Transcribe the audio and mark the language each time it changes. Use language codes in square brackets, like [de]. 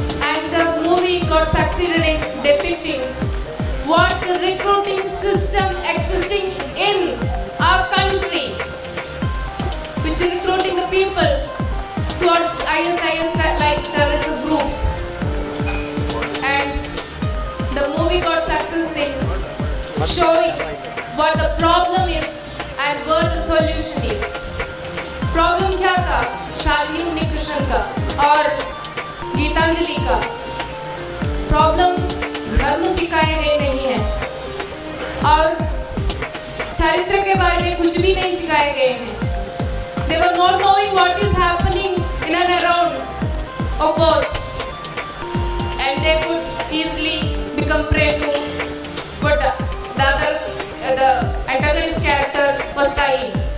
[en] And the movie got succeeded in depicting what the recruiting system existing in our country, which is recruiting the people towards ISIS like terrorist groups. And the movie got success in showing what the problem is and what the solution is. [hi] Problem क्या था शालिनी उन्नीकृष्णन का और गीतांजलि का? Problem धर्म सिखाए गए नहीं है और चरित्र के बारे में कुछ भी नहीं सिखाए गए हैं. [en] They were not knowing what is happening in and around of both, and they could easily become prey to what the antagonist character was trying.